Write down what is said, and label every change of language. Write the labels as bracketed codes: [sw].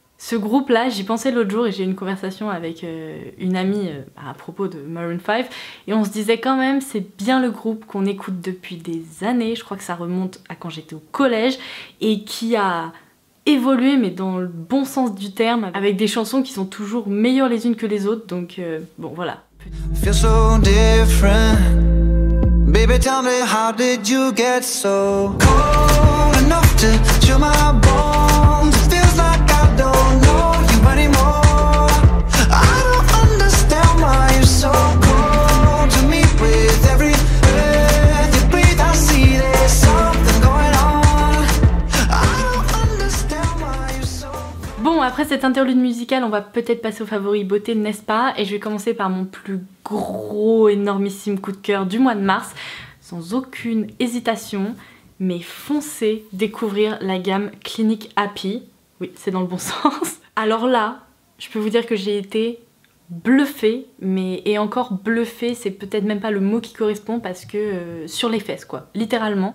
[fr] Ce groupe là, j'y pensais l'autre jour et j'ai eu une conversation avec une amie à propos de Maroon 5 et on se disait quand même c'est bien le groupe qu'on écoute depuis des années, je crois que ça remonte à quand j'étais au collège et qui a évolué mais dans le bon sens du terme avec des chansons qui sont toujours meilleures les unes que les autres, donc bon voilà. [en] Feel so different. Baby tell me how did you get so cold enough to chill my bones? It feels like I don't know you anymore. I don't understand why you're so cold to me. With every breath you breathe I see there's something going on. I don't understand why you're so. [fr] Bon, après cette interlude musicale on va peut-être passer aux favoris beauté, n'est-ce pas? Et je vais commencer par mon plus gros énormissime coup de cœur du mois de mars, sans aucune hésitation, mais foncez découvrir la gamme Clinique Happy. Oui, c'est dans le bon sens. Alors là, je peux vous dire que j'ai été bluffée, et encore bluffée, c'est peut-être même pas le mot qui correspond parce que sur les fesses quoi, littéralement.